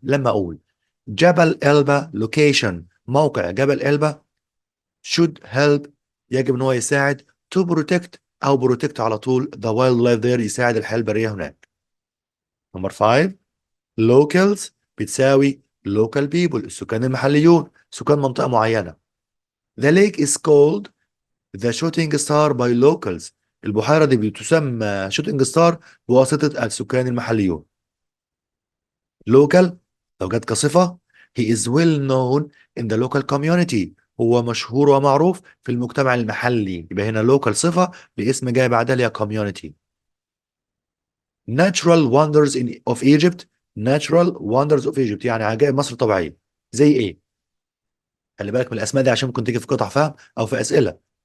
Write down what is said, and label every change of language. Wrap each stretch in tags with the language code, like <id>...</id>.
<ar>لما اقول جبل إلبا لوكيشن موقع جبل إلبا</ar> <en>should help</en> <ar>يجب ان هو يساعد</ar> <en>to protect</en> <ar>او protect على طول</ar> <en>the wildlife there</en> <ar>يساعد الحياة البرية هناك. نمبر 5 locals بتساوي local people السكان المحليون، سكان منطقة معينة.</ar> <en>the lake is called the shooting star by locals</en> <ar>البحيرة دي بتسمى شوتنج ستار بواسطة السكان المحليون. local لو جت كصفة</ar> <en>he is well known in the local community</en> <ar>هو مشهور ومعروف في المجتمع المحلي، يبقى هنا local صفة باسم جاي بعدها اللي هي community.</ar> <en>natural wonders of Egypt</en> <ar>natural wonders of Egypt يعني عجائب مصر طبيعية زي ايه؟ خلي بالك من الاسماء دي عشان ممكن تيجي في قطع فهم او في اسئلة.</ar>